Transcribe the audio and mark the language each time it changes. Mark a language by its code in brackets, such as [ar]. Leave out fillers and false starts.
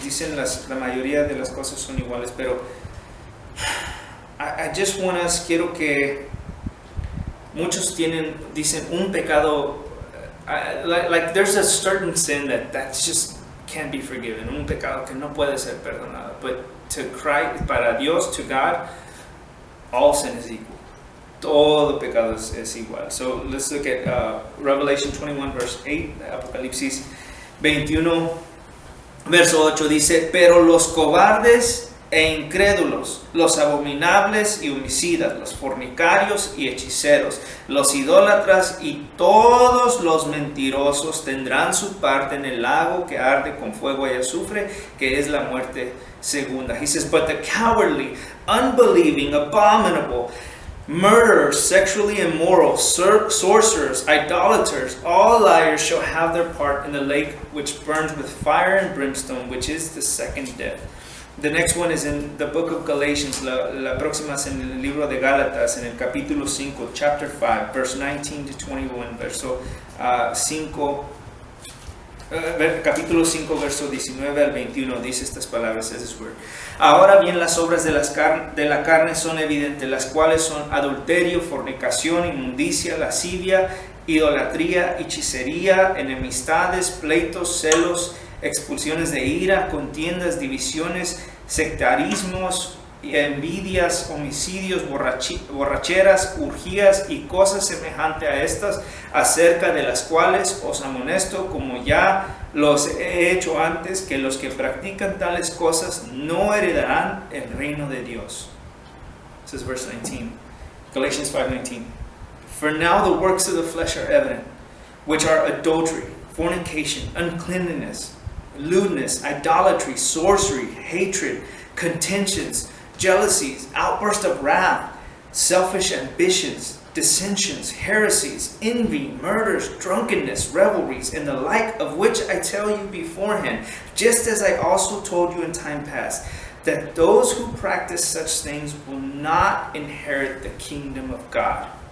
[es] Dicen la mayoría de las cosas son iguales, pero [en] I just want us, [es] quiero que muchos dicen un pecado, [en] like there's a certain sin that's just can't be forgiven, [es] un pecado que no puede ser perdonado. [en] But to Christ, [es] para Dios, [en] to God, all sin is equal. [es] Todo pecado es igual. [en] So let's look at Revelation 21 verse 8, [es] Apocalipsis 21 verso 8 dice: pero los cobardes e incrédulos, los abominables y homicidas, los fornicarios y hechiceros, los idólatras y todos los mentirosos tendrán su parte en el lago que arde con fuego y azufre, que es la muerte segunda. [en] He says, but the cowardly, unbelieving, abominable, murderers, sexually immoral, sorcerers, idolaters, all liars shall have their part in the lake which burns with fire and brimstone, which is the second death. The next one is in the book of Galatians. [es] La próxima es en el libro de Gálatas, en el capítulo 5, [en] chapter 5, verse 19 to 21, [es] verso 5, capítulo 5, verso 19 al 21, dice estas palabras, [en] says this word. [es] Ahora bien, las obras de la carne son evidentes, las cuales son adulterio, fornicación, inmundicia, lascivia, idolatría, hechicería, enemistades, pleitos, celos, expulsiones de ira, contiendas, divisiones, sectarismos, envidias, homicidios, borracheras, urgías y cosas semejantes a estas, acerca de las cuales os amonesto, como ya los he hecho antes, que los que practican tales cosas no heredarán el reino de Dios. [en] This is verse 19, Galatians 5:19. For now the works of the flesh are evident, which are adultery, fornication, uncleanness, lewdness, idolatry, sorcery, hatred, contentions, jealousies, outbursts of wrath, selfish ambitions, dissensions, heresies, envy, murders, drunkenness, revelries, and the like, of which I tell you beforehand, just as I also told you in time past, that those who practice such things will not inherit the kingdom of God.